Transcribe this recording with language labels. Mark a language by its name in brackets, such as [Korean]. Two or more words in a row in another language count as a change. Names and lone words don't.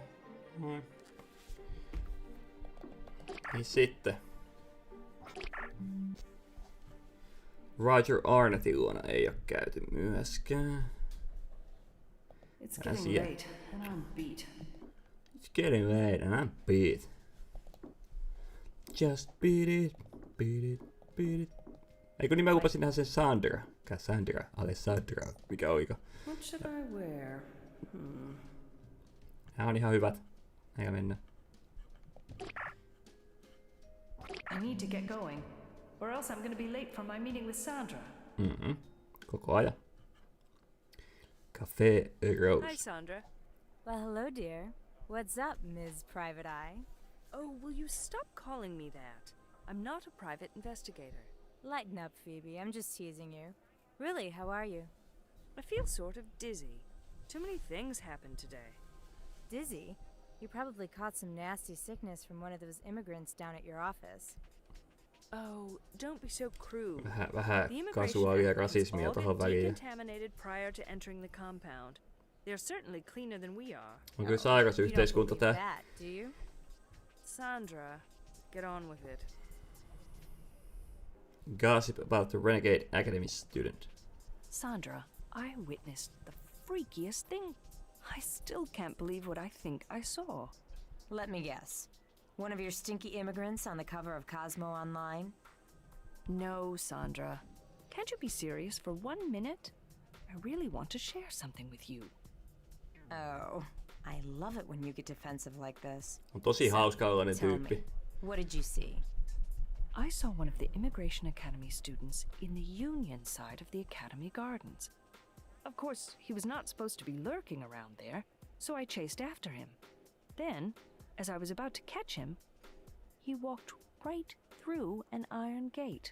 [Finnish] Noin. Niin sitten. Roger Arnettin luona ei oo käyty myöskään. [English] It's getting late, and I'm beat. It's getting late and I'm beat. Just beat it, beat it, beat it. [Finnish] Eikö niin mä lupasin nähdä sen Sandra? Cassandra, Alessandra, mikä oliko? [English] What should I wear? [Finnish] Nämä on ihan hyvät. Eikä mennä. [English] I need to get going, or else I'm going to be late for my meeting with Sandra. [Finnish] Koko ajan. Cafe Rose. [English] Hi, Sandra. Well, hello, dear. What's up, Ms. Private Eye? Oh, will you stop calling me that? I'm not a private investigator. Lighten up, Phoebe. I'm just teasing you. Really, how are you? I feel sort of dizzy. Too many things happened today. Dizzy? You probably caught some nasty sickness from one of those immigrants down at your office. Oh, don't be so crude. [Finnish] Vähän [English] The immigration [Finnish] kasuaalia [English] applicants [Finnish] rasismia [English] all [Finnish] tohon [English] get [Finnish] väliin. [English] decontaminated prior to entering the compound. They're certainly cleaner than we are. [Finnish] On kyllä sairas [English] You don't [Finnish] yhteiskunta [English] believe [Finnish] tää. [English] that, do you? Sandra, get on with it. Gossip about the Renegade Academy student. Sandra, I witnessed the freakiest thing. I still can't believe what I think I saw. Let me guess. One of your stinky immigrants on the cover of Cosmo Online? No, Sandra. Can't you be serious for 1 minute? I really want to share something with you. Oh, I love it when you get defensive like this. [Finnish] On tosi hauska ollainen [English] Tell [Finnish] tyyppi. [English] me, what did you see? I saw one of the Immigration Academy students in the Union side of the Academy Gardens. Of course, he was not supposed to be lurking around there, so I chased after him. Then, as I was about to catch him, he walked right through an iron gate.